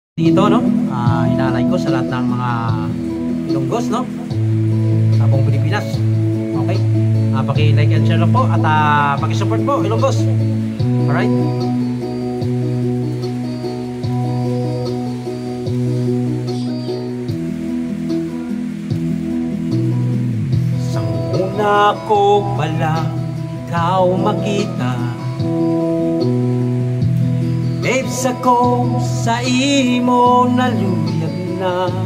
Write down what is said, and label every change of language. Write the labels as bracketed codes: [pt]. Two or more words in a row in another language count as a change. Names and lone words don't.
[tl] Ito, no? Ilalay ko sa lahat ng mga Ilonggos, no? Sa buong Pilipinas. Okay? Paki- [en] like and share [tl] lang po at paki-support po, Ilonggos. Alright? [hil] Sang una ko palang ikaw makita, babes ako sa imo naluyag na.